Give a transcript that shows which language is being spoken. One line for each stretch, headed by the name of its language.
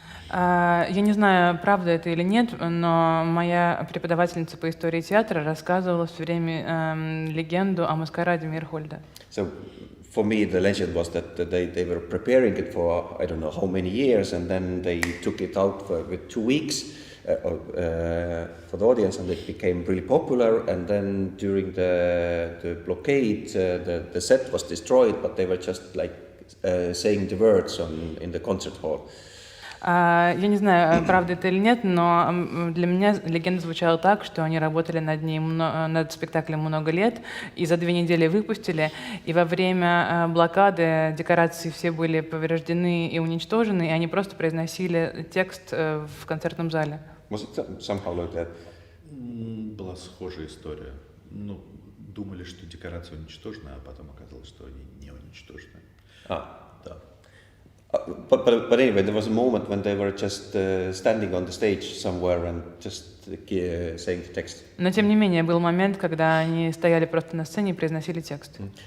Russian: Я не знаю, правда это или нет, но моя преподавательница по истории театра рассказывала все время легенду о маскараде Мейерхольда.
English: So for me, the legend was that they were preparing it for I don't know how many years, and then they took it out with 2 weeks for the audience, and it became really popular. And then during the blockade, the set was destroyed, but they were just like saying the words in the concert hall.
Russian: Я не знаю, правда это или нет, но для меня легенда звучала так, что они работали над спектаклем много лет, и за 2 недели выпустили, и во время блокады декорации все были повреждены и уничтожены, и они просто произносили текст в концертном зале.
English: Was it somehow like that?
Russian: Была схожая история. Ну, думали, что декорация уничтожена, а потом оказалось, что они не уничтожены. Да.
English: But anyway, there was a moment when they were just standing on the stage somewhere and just saying the text.
Russian: Но тем не менее был момент, когда они стояли просто на сцене и произносили текст.